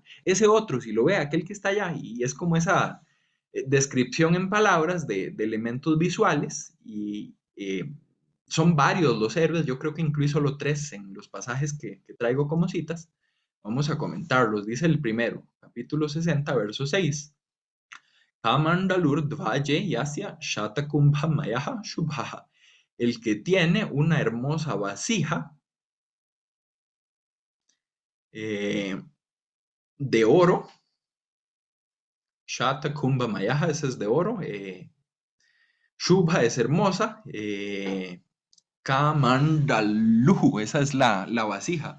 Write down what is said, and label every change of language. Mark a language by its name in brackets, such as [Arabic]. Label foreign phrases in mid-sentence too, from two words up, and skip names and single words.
[Spanish] Ese otro, si lo ve, aquel que está allá, y es como esa descripción en palabras de elementos visuales, y son varios los héroes, yo creo que incluí solo tres en los pasajes que traigo como citas. Vamos a comentarlos. Dice el primero, capítulo 60, verso 6. [Sanskrit] कमण्डलुर् द्वये यस्य शातकुम्भ मयः शुभः. [Spanish] El que tiene una hermosa vasija eh, de oro, [Sanskrit] शातकुम्भ मयः, [Spanish] ese es de oro, shubha es hermosa, kamandaluhu, esa es la vasija.